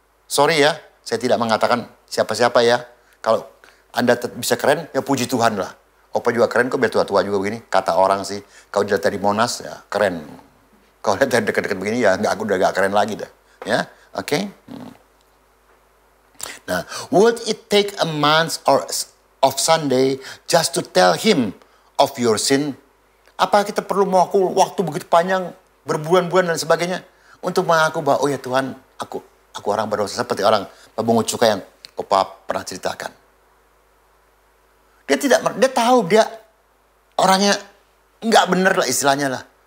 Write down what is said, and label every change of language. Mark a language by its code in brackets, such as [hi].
[id] Sorry ya, saya tidak mengatakan siapa-siapa ya. Kalau Anda bisa keren, ya puji Tuhan lah. Opa juga keren kok, biar tua-tua juga begini. Kata orang sih, kalau dilihat dari Monas, ya keren. Kalau lihat dari dekat-dekat begini, ya aku udah gak keren lagi dah. Ya, oke. [en] Nah, would it take a month of Sunday just to tell him of your sin? [id] Apa kita perlu waktu begitu panjang, berbulan-bulan dan sebagainya, untuk mengaku bahwa, oh ya Tuhan, aku orang berdosa, seperti orang pembungut cukai yang Opa pernah ceritakan. Dia tahu dia orangnya nggak bener lah istilahnya lah.